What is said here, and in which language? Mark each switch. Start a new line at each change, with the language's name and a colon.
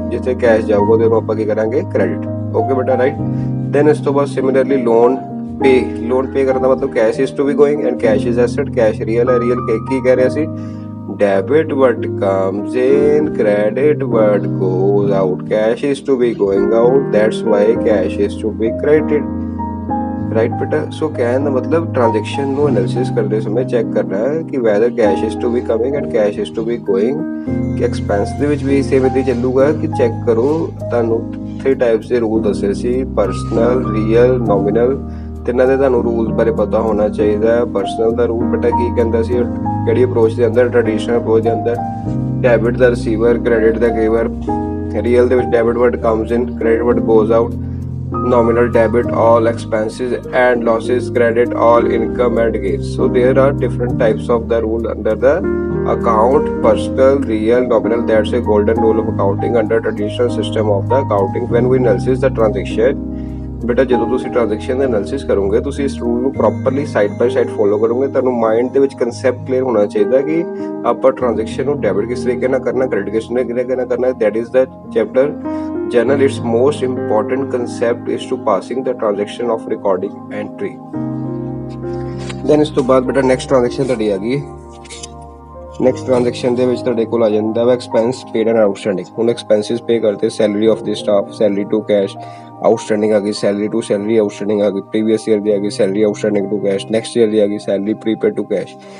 Punjabi: ਜਿੱਥੇ ਕੈਸ਼ ਜਾਊਗਾ ਤੇ ਉਹਨੂੰ ਆਪਾਂ ਕੀ ਕਰਾਂਗੇ, ਕ੍ਰੈਡਿਟ। ਓਕੇ ਬੇਟਾ, ਰਾਈਟ। ਦੈਨ ਇਸ ਤੋਂ ਬਾਅਦ ਸਿਮਿਲਰਲੀ ਲੋਨ ਪੇ ਕਰਨ ਦਾ ਮਤਲਬ
English: Cash is to be going and cash is asset.
Punjabi: Cash real ਹੈ, ਰੀਅਲ ਕੀ ਕਹਿ ਰਿਹਾ ਸੀ,
English: debit what comes in, credit what goes out. Cash is to be going out, that's why cash is to be credited.
Punjabi: Right ਬੇਟਾ। ਸੋ ਕਹਿਣ ਦਾ ਮਤਲਬ transaction ਨੂੰ analysis ਕਰਦੇ ਸਮੇਂ check ਕਰਨਾ ਹੈ ਕਿ
English: Whether cash is to be coming and cash is to be going.
Punjabi: ਕਿ ਐਕਸਪੈਂਸ ਦੇ ਵਿੱਚ ਵੀ ਸੇਮ ਇੱਦਾਂ ਚੱਲੂਗਾ ਕਿ ਚੈੱਕ ਕਰੋ। ਤੁਹਾਨੂੰ 3 ਟਾਈਪਸ ਦੇ ਰੂਲ ਦੱਸੇ ਸੀ, ਪਰਸਨਲ, ਰੀਅਲ, ਨੋਮੀਨਲ। ਤਿੰਨਾਂ ਦੇ ਤੁਹਾਨੂੰ ਰੂਲ ਬਾਰੇ ਪਤਾ ਹੋਣਾ ਚਾਹੀਦਾ। ਪਰਸਨਲ ਦਾ ਰੂਲ ਬੇਟਾ ਕੀ ਕਹਿੰਦਾ ਸੀ, ਕਿਹੜੀ ਅਪਰੋਚ ਦੇ ਅੰਦਰ, ਟ੍ਰੈਡੀਸ਼ਨਲ ਅਪਰੋਚ ਦੇ ਅੰਦਰ ਡੈਬਿਟ ਦਾ ਰਿਸੀਵਰ, ਕ੍ਰੈਡਿਟ ਦਾ ਗਿਵਰ। ਰੀਅਲ ਦੇ ਵਿੱਚ debit
English: what comes in,
Punjabi: credit
English: What goes out. Nominal debit all expenses and losses, credit all income and gains. So there are different types of the rule under the account, personal, real, nominal. That's a golden rule of accounting under traditional system of the accounting. When we analyze the transaction,
Punjabi: ਬੇਟਾ ਜਦੋਂ ਤੁਸੀਂ transaction ਦਾ analysis ਕਰੋਗੇ, ਤੁਸੀਂ ਇਸ rule ਨੂੰ properly side by side follow ਕਰੋਗੇ। ਤੁਹਾਨੂੰ mind ਦੇ ਵਿੱਚ ਕਨਸੈਪਟ ਕਲੀਅਰ ਹੋਣਾ ਚਾਹੀਦਾ ਕਿ ਆਪਾਂ ਟ੍ਰਾਂਜੈਕਸ਼ਨ ਨੂੰ ਡੈਬਿਟ ਕਿਸ ਤਰੀਕੇ ਨਾਲ ਕਰਨਾ, ਕ੍ਰੈਡਿਟ ਕਿਸ ਤਰੀਕੇ ਨਾਲ ਕਰਨਾ।
English: That is the chapter journal. Its most important concept is to passing the transaction of recording entry.
Punjabi: Then ਇਸ ਤੋਂ ਬਾਅਦ ਬੇਟਾ ਨੈਕਸਟ ਟ੍ਰਾਂਜੈਕਸ਼ਨ ਤੁਹਾਡੀ ਆ ਗਈ। ਨੈਕਸਟ ਟ੍ਰਾਂਜੈਕਸ਼ਨ ਦੇ ਵਿੱਚ ਤੁਹਾਡੇ ਕੋਲ ਆ ਜਾਂਦਾ ਵਾ ਐਕਸਪੈਂਸ ਪੇਡ ਐਂਡ ਆਊਟਸਟੈਂਡਿੰਗ। ਹੁਣ ਐਕਸਪੈਂਸਿਸ ਪੇ ਕਰਦੇ, salary of ਦੀ staff, salary to cash, outstanding ਆ ਗਈ, ਸੈਲਰੀ ਟੂ ਸੈਲਰੀ ਆਊਟਸਟੈਂਡਿੰਗ ਆ ਗਈ, ਪ੍ਰੀਵੀਅਸ ਈਅਰ ਦੀ ਆ ਗਈ salary outstanding to cash, next year ਦੀ ਆ ਗਈ ਸੈਲਰੀ ਪ੍ਰੀਪੇਡ ਟੂ ਕੈਸ਼।